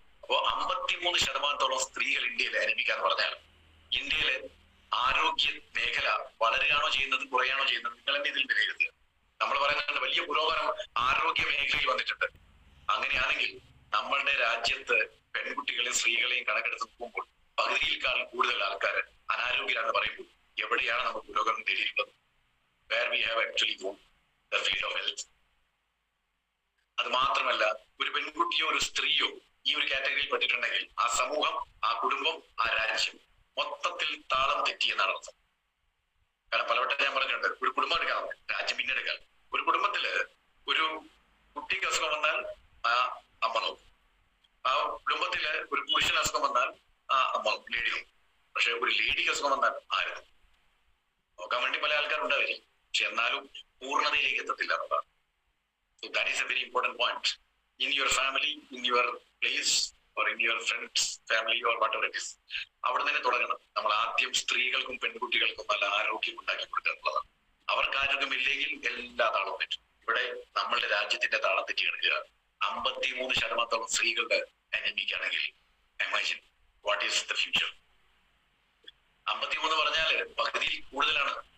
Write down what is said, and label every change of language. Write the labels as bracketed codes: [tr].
[ml] അപ്പോ 53% സ്ത്രീകൾ ഇന്ത്യയിൽ അനീമിക്കാന്ന് പറഞ്ഞാൽ ഇന്ത്യയിലെ ആരോഗ്യ മേഖല വളരുകയാണോ ചെയ്യുന്നത്, കുറയാണോ ചെയ്യുന്നത്, നിങ്ങൾ തന്നെ ഇതിൽ വിലയിരുത്തുക. നമ്മൾ പറയുന്നുണ്ട് വലിയ പുരോഗമനം ആരോഗ്യ മേഖലയിൽ വന്നിട്ടുണ്ട്. അങ്ങനെയാണെങ്കിൽ നമ്മളുടെ രാജ്യത്ത് പെൺകുട്ടികളെയും സ്ത്രീകളെയും കണക്കെടുത്ത് നോക്കുമ്പോൾ പകുതിയിൽക്കാൾ കൂടുതൽ ആൾക്കാർ അനാരോഗ്യരാണെന്ന് പറയുമ്പോൾ എവിടെയാണ് നമ്മൾ പുരോഗമനം നേടിയിട്ടുള്ളത്? [en] Where we have actually won the field of health. [ml] അത് മാത്രമല്ല, ഒരു പെൺകുട്ടിയോ ഒരു സ്ത്രീയോ ഈ ഒരു കാറ്റഗറിയിൽ പെട്ടിട്ടുണ്ടെങ്കിൽ ആ സമൂഹം, ആ കുടുംബം, ആ രാജ്യം മൊത്തത്തിൽ താളം തെറ്റിയെന്നാണ് അർത്ഥം. കാരണം പലവട്ടം ഞാൻ പറഞ്ഞിട്ടുണ്ട്, ഒരു കുടുംബം എടുക്കാം, രാജ്യം പിന്നെ എടുക്കാം. ഒരു കുടുംബത്തില് ഒരു കുട്ടിക്ക് അസുഖം വന്നാൽ ആ അമ്മ നോക്കും. ആ കുടുംബത്തില് ഒരു പുരുഷൻ അസുഖം വന്നാൽ ആ അമ്മ ലേഡി നോക്കും. പക്ഷെ ഒരു ലേഡിക്ക് അസുഖം വന്നാൽ ആരും നോക്കാൻ വേണ്ടി പല ആൾക്കാരുണ്ടാവില്ല. പക്ഷെ എന്നാലും പൂർണ്ണതയിലേക്ക് എത്തത്തില്ല എന്നതാണ്. [en] So that is a very important point. In your family, in your place, or in your friends family or whatever it is, [ml] അവിടെ തന്നെ തുടങ്ങണം. നമ്മൾ ആദ്യം സ്ത്രീകൾക്കും പെൺകുട്ടികൾക്കും നല്ല ആരോഗ്യം ഉണ്ടാക്കി കൊടുക്കുക എന്നുള്ളതാണ്. അവർക്ക് ആരോഗ്യമില്ലെങ്കിൽ എല്ലാ താളവും തെറ്റും. ഇവിടെ നമ്മളുടെ രാജ്യത്തിന്റെ താളം തെറ്റി കിടക്കുക. 53% സ്ത്രീകളുടെ അനീമിക് ആണെങ്കിൽ [en] Imagine what is the future. [ml] 53 പറഞ്ഞാല് പകുതിയിൽ കൂടുതലാണ്.